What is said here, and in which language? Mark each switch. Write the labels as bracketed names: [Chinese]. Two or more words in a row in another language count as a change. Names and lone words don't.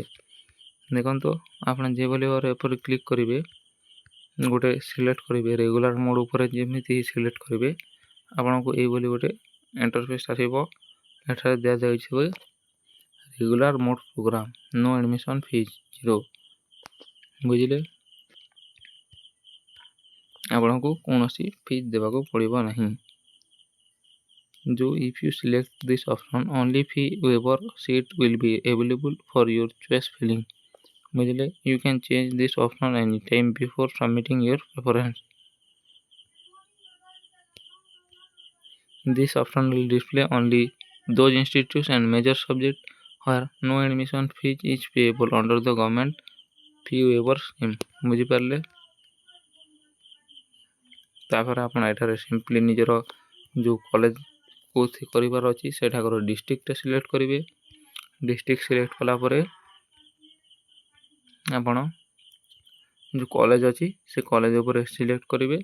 [Odia] ଦେଖନ୍ତୁ ଆପଣ ଯେଭଳି ଭାବରେ ଏପରି କ୍ଲିକ୍ କରିବେ, ଗୋଟେ ସିଲେକ୍ଟ କରିବେ [English] regular mode [Odia] ଉପରେ ଯେମିତି ସିଲେକ୍ଟ କରିବେ ଆପଣଙ୍କୁ ଏଇଭଳି ଗୋଟେ ଇଣ୍ଟରଫେସ୍ ଆସିବ। ଏଠାରେ ଦିଆଯାଇଛି [English] regular mode program, no admission fees [Odia] 0। ବୁଝିଲେ। ଆପଣଙ୍କୁ କୌଣସି ଫିଜ୍ ଦେବାକୁ ପଡ଼ିବ ନାହିଁ। [English] ଯେଉଁ if you select this option only fee waiver seat will be available for your choice filling। [Odia] ବୁଝିଲେ। [English] You can change this option anytime before submitting your preference। This option will display only those institutes and major subjects where no admission fees is payable under the government fee waiver scheme। [Odia] ବୁଝିପାରିଲେ। ତାପରେ ଆପଣ ଏଠାରେ ସିମ୍ପଲି ନିଜର ଯେଉଁ କଲେଜ କୋଉଠି କରିବାର ଅଛି ସେଠାକାର [English] districtଟା select [Odia] କରିବେ। [English] district select [Odia] କଲା ପରେ ଆପଣ ଯେଉଁ କଲେଜ ଅଛି ସେ କଲେଜ ଉପରେ ସିଲେକ୍ଟ କରିବେ।